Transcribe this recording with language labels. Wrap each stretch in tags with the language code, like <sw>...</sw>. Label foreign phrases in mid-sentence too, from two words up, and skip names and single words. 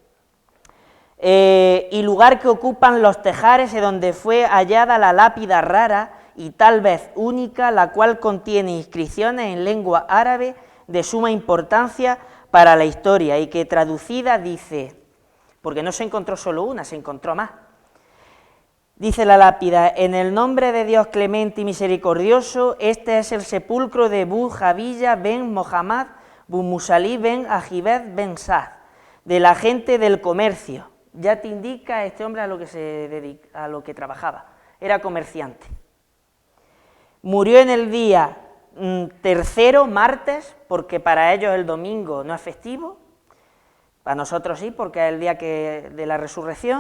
<es>Y lugar que ocupan los tejares, donde fue hallada la lápida rara y tal vez única, la cual contiene inscripciones en lengua árabe de suma importancia para la historia, y que traducida dice, porque no se encontró solo una, se encontró más. Dice la lápida: en el nombre de Dios clemente y misericordioso, este es el sepulcro de Bu Javilla ben Mohammad Bu Musalí ben Ajibed ben Saad, de la gente del comercio. Ya te indica este hombre a lo que se dedica, a lo que trabajaba, era comerciante. Murió en el día tercero, martes, porque para ellos el domingo no es festivo, para nosotros sí, porque es el día de la resurrección.</es>